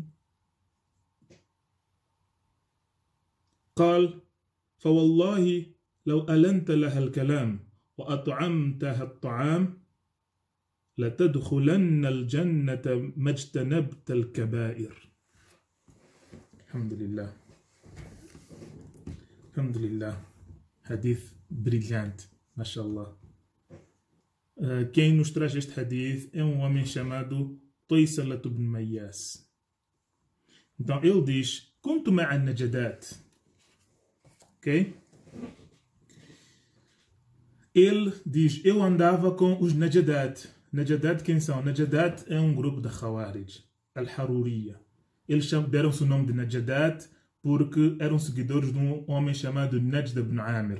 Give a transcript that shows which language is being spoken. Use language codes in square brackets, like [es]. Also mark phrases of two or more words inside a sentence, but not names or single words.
[ar] قال فوالله لو ألنت لها الكلام وأطعمتها الطعام لتدخلن الجنة ما اجتنبت الكبائر. الحمد لله، الحمد لله. [pt] Hadith brilhante, mashallah. Quem nos traz este hadith é um homem chamado Taysalah ibn Mayyas. Então ele diz: [ar] كنت مع النجدات. [pt] Ok? Ele diz: eu andava com os Najadat. Najadat quem são? Najadat é um grupo de Khawarij, Al-Haruriya. Eles deram-se o nome de Najadat porque eram seguidores de um homem chamado Najda ibn Amir.